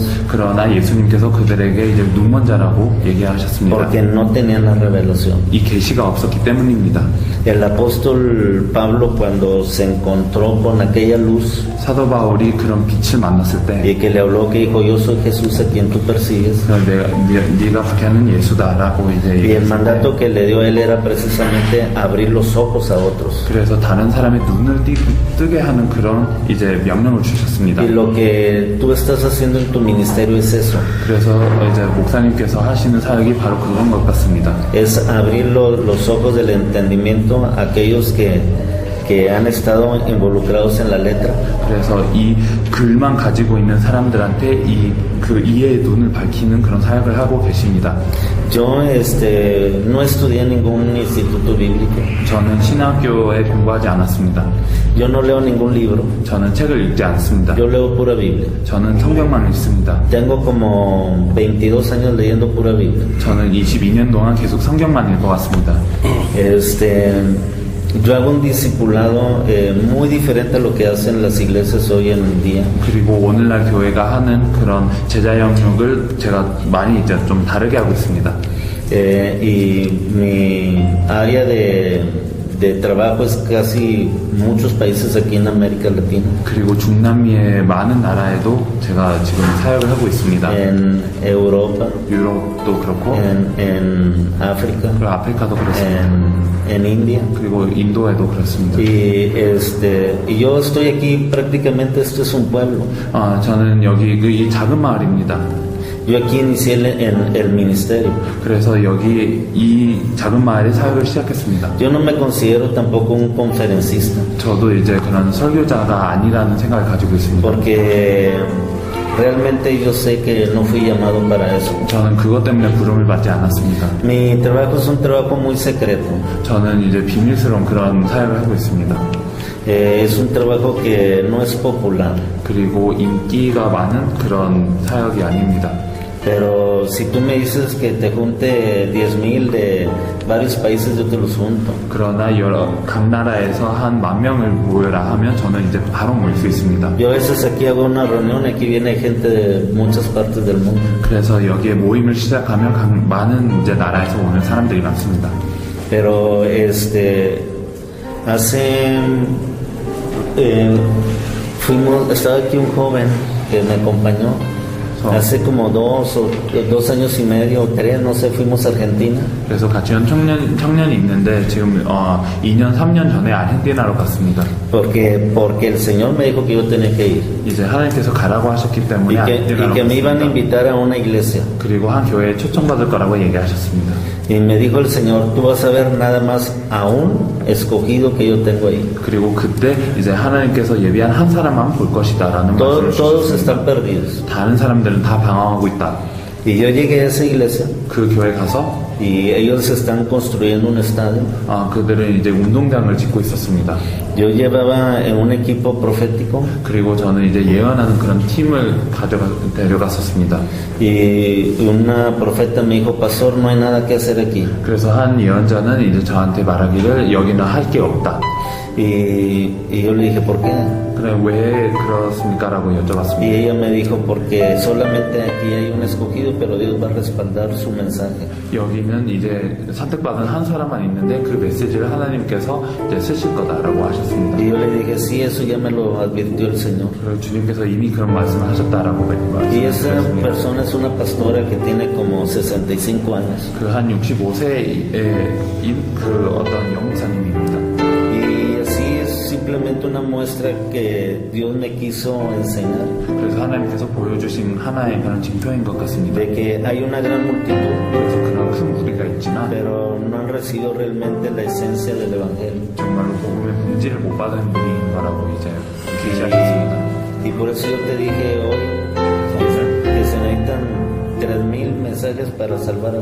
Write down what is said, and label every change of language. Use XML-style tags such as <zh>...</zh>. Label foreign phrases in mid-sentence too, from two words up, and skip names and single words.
<ko>그러나 예수님께서 그들에게 이제 눈먼 자라고 얘기하셨습니다.</ko> <es>Porque no tenían la revelación.</es> <ko>이 계시가 없었기 때문입니다.</ko> <es>El apóstol Pablo cuando se encontró con aquella luz,</es> <ko>사도 바울이 그런 빛을 만났을 때,</ko> <es>y que le habló que dijo, yo soy Jesús a quien tú persigues.</es> <ko>네가 박해하는 예수다라고 이제.</ko> <es>Y el mandato que le dio a él era precisamente abrir los ojos a otros.</es> <ko>그래서 다른 사람의 눈을 뜨게 하는 그런 이제 명령을 주셨습니다.</ko> <es>Y lo que tú estás haciendo en tu ministerio es eso.</es> <ko>그래서 이제 목사님께서 하시는 사역이 바로 그런 것 같습니다.</ko> <es>Es abrir los ojos del entendimiento a aquellos que han estado involucrados en la letra.</es> <ko>그래서 이 글만 가지고 있는 사람들한테 그 이해의 눈을 밝히는 그런 사역을 하고 계십니다.</ko> <es>Yo no estudié en ningún instituto bíblico.</es> <ko>저는 신학교에 공부하지 않았습니다.</ko> <es>Yo no leo ningún libro.</es> <ko>저는 책을 읽지 않습니다.</ko> <es>Yo leo pura Biblia.</es> <ko>저는 성경만 읽습니다.</ko> <es>Tengo como 22 años leyendo pura Biblia.</es> <ko>저는 22년 동안 계속 성경만 읽어왔습니다.</ko> <es>Yo hago un discipulado muy diferente a lo que hacen las iglesias hoy en día.</es> <ko>그리고 오늘날 교회가 하는 그런 제자 영역을 제가 많이 이제 좀 다르게 하고 있습니다.</ko> <es>Y mi área de de trabajo es casi muchos países aquí en América Latina.</es> <ko>그리고 중남미의 많은 나라에도 제가 지금 사역을 하고 있습니다.</ko> <es>En Europa.</es> <ko>유럽도 그렇고.</ko> <es>En África.</es> <ko>그리고 아프리카도 그렇습니다.</ko> <es>En India.</es> <ko>그리고 인도에도 그렇습니다.</ko> <es>Y yo estoy aquí prácticamente, esto es un pueblo.</es> <ko>저는 여기 이 작은 마을입니다.</ko> <es>Yo aquí inicié el ministerio.</es> <ko>그래서 여기 이 작은 마을에 사역을 시작했습니다.</ko> <es>Yo no me considero tampoco un conferencista.</es> <ko>저도 이제 그런 설교자가 아니라는 생각을 가지고 있습니다.</ko> <es>Porque realmente yo sé que no fui llamado para eso.</es> <ko>저는 그것 때문에 부름을 받지 않았습니다.</ko> <es>Mi trabajo es un trabajo muy secreto.</es> <ko>저는 이제 비밀스러운 그런 사역을 하고 있습니다.</ko> <es>Es un trabajo que no es popular.</es> <ko>그리고 인기가 많은 그런 사역이 아닙니다.</ko> <es>Pero si tú me dices que te junte 10,000 de varios países, yo te los junto.</es> <ko>그러나 각 나라에서 한 10,000명을 모여라 하면 저는 이제 바로 모일 수 있습니다.</ko> <es>Yo a veces aquí hago una reunión, aquí viene gente de muchas partes del mundo.</es> <ko>그래서 여기에 모임을 시작하면 많은 이제 나라에서 오는 사람들이 많습니다.</ko> <es>Pero estaba aquí un joven que me acompañó. Hace como 2 años y medio o 3, no sé, fuimos a Argentina.</es> <ko>그래서 같이 온 청년이 있는데 지금 2년 3년 전에 아르헨티나로 갔습니다.</ko> <es>Porque el Señor me dijo que yo tenía que ir.</es> <ko>이제 하나님께서 가라고 하셨기 때문에</ko> <es>y que me iban a invitar a una iglesia.</es> <ko>그리고 한 교회에 초청받을 거라고 얘기하셨습니다.</ko> <es>Y me dijo el Señor, tú vas a ver nada más a un escogido que yo tengo ahí.</es> <ko>그리고 그때 이제 하나님께서 예비한 한 사람만 볼 것이다라는 말씀을 주셨습니다.</ko> <es>Todos están perdidos.</es> <ko>다른 사람들은 다 방황하고 있다.</ko> <es>Y yo llegué a esa iglesia.</es> <ko>그 교회 가서</ko> <es>y ellos están construyendo un estadio.</es> <ko>그들은 이제 운동장을 짓고 있었습니다.</ko> <es>Yo llevaba en un equipo profético.</es> <ko>그리고 저는 이제 예언하는 그런 팀을 데려갔었습니다.</ko> <es>Y una profeta me dijo, pastor, no hay nada que hacer aquí.</es> <ko>그래서 한 예언자는 이제 저한테 말하기를 여기는 할 게 없다.</ko> <es>Y yo le dije, ¿por qué?</es> <ko>그래, 왜 그렇습니까? 라고 여쭤봤습니다.</ko> <es>Y ella me dijo, porque solamente aquí hay un escogido, pero Dios va a respaldar su mensaje.</es> <ko>여기는 이제 선택받은 한 사람만 있는데 그 메시지를 하나님께서 이제 쓰실 거다라고 하셨습니다.</ko> <es>Y yo le dije, sí, eso ya me lo advirtió el Señor.</es> <ko>그리고 주님께서 이미 그런 말씀을 하셨다라고 말씀하셨습니다.</ko> <es>Y esa persona es una pastora que tiene como 65 años.</es> <ko>그 한 65세의 그 어떤 영목사님입니다.</ko> <es>Simplemente una muestra que Dios me quiso enseñar.</es> <ko>그래서 하나님께서 보여주신 하나의 그런 징표인 것 같습니다.</ko> <es>De que hay una gran multitud.</es> <ko>그래서 그런 큰 무리가 있지만,</ko> <es>pero no han recibido realmente la esencia del evangelio.</es> <ko>정말로 복음의 본질을 못 받은 분인 거라고 이제 계시하셨습니다.</ko> <es>Y por eso yo te dije hoy que se necesitan 3,000 mensajes para salvar a uno.</es>